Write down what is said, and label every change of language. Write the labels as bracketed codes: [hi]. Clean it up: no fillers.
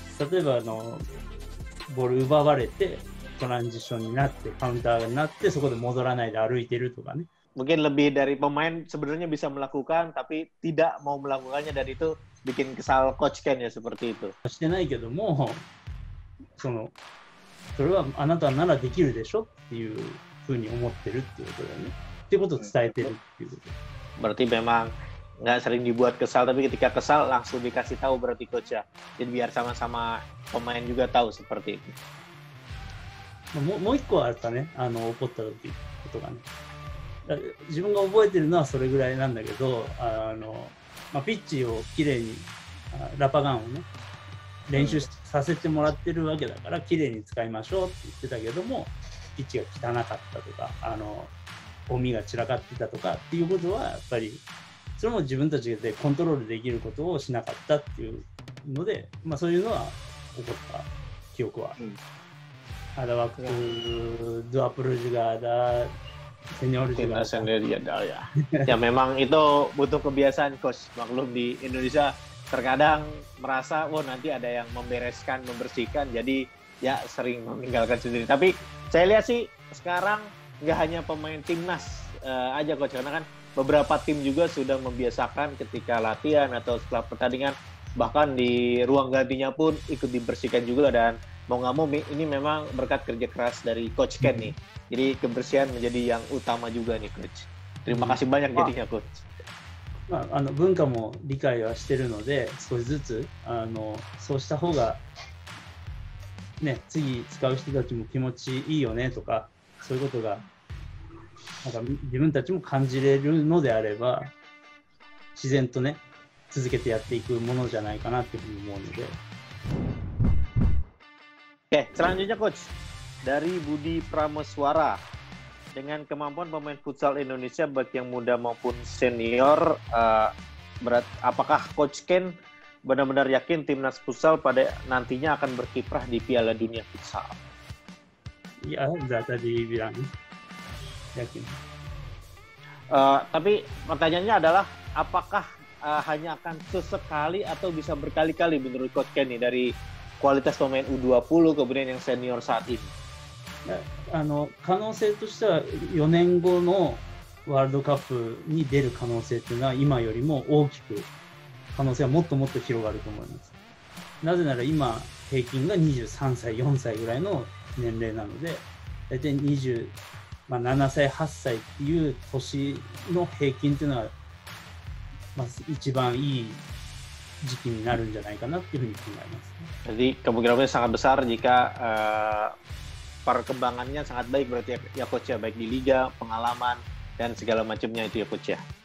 [ja] 例えばボール奪われてトランジションになってカウンターになってそこで戻らないで歩いてるとかね。 [id] Mungkin lebih dari pemain sebenarnya bisa melakukan tapi tidak mau melakukannya dan itu bikin kesal Coach Ken ya seperti itu. [ja] してないけどもそれはあなたならできるでしょっていうふうに思ってるっていうことだよね。っていうことを伝えてるっていうこと。 [id] Berarti memang nggak sering dibuat kesal tapi ketika kesal langsung dikasih tahu berarti coach ya. Jadi biar sama-sama pemain juga tahu seperti itu. [ja] もう一個あったね、怒った時ことがね。自分が覚えてるのはそれぐらいなんだけど、ピッチをきれいにラパガンをね練習させてもらってるわけだからきれいに使いましょうって言ってたけども、ピッチが汚かったとかゴミが散らかってたとかっていうことはやっぱりそれも自分たちでコントロールできることをしなかったっていうので、そういうのは起こった記憶は。 [id] Ada waktu dua Pro juga ada senior juga. Senior ada ya. Ya memang itu butuh kebiasaan coach. Maklum di Indonesia terkadang merasa nanti ada yang membereskan, membersihkan, jadi ya sering meninggalkan sendiri. Tapi saya lihat sih sekarang nggak hanya pemain timnas aja coach, karena kan beberapa tim juga sudah membiasakan ketika latihan atau setelah pertandingan bahkan di ruang gantinya pun ikut dibersihkan juga dan mau nggak mau ini memang berkat kerja keras dari Coach Ken nih. Jadi kebersihan menjadi yang utama juga nih Coach. Terima kasih banyak jadinya Coach. [ja] 文化も理解はしてるので、少しずつそうした方が、ね、次使う人たちも気持ちいいよねとか、そういうことがなんか自分たちも感じれるのであれば、自然とね、続けてやっていくものじゃないかなっていうふうに思うので。 [id] Oke, selanjutnya Coach dari Budi Prameswara. Dengan kemampuan pemain futsal Indonesia baik yang muda maupun senior, apakah Coach Ken benar-benar yakin timnas futsal pada nantinya akan berkiprah di Piala Dunia Futsal? Ya, udah tadi bilang yakin. Tapi pertanyaannya adalah apakah hanya akan sesekali atau bisa berkali-kali menurut Coach Ken nih dari kualitas pemain U20 kemudian yang senior saat ini? [ja] 可能性としては4年後のワールドカップに出る可能性というのは今よりも大きく可能性はもっともっと広がると思います。なぜなら今平均が23歳4歳ぐらいの年齢なので、大体27歳8歳っていう年の平均というのは、一番いい時期になるんじゃないかなっていうふうに考えます。 [id] Jadi kemungkinannya sangat besar jika perkembangannya sangat baik berarti ya Coach ya, baik di liga, pengalaman dan segala macamnya itu ya Coach ya.